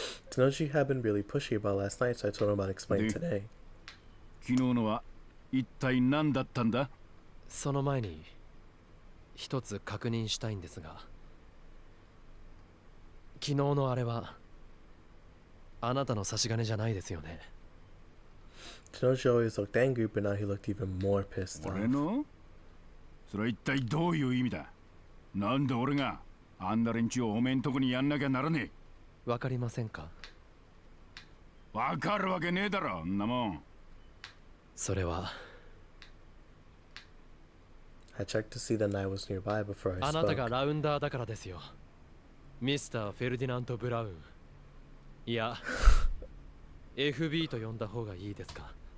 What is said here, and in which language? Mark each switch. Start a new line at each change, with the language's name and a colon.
English: To know she had been really pushy about last night, so I told him about explaining today.
Japanese: 昨日のは一体何だったんだ。その前に一つ確認したいんですが、昨日のあれはあなたの差し金じゃないですよね。
English: Tenoshi always looked angry, but now he looked even more pissed off.
Japanese: 俺の？それは一体どういう意味だ。なんで俺があんな連中をおめんとこにやんなきゃならねえ。わかりませんか？わかるわけねえだろ、んなもん。それは
English: I checked to see that Nye was nearby before I
Japanese: あなた
English: spoke.
Japanese: がラウンダーだからですよ。ミスター・フェルディナント・ブラウン。いや、FB と呼んだ方がいいですか。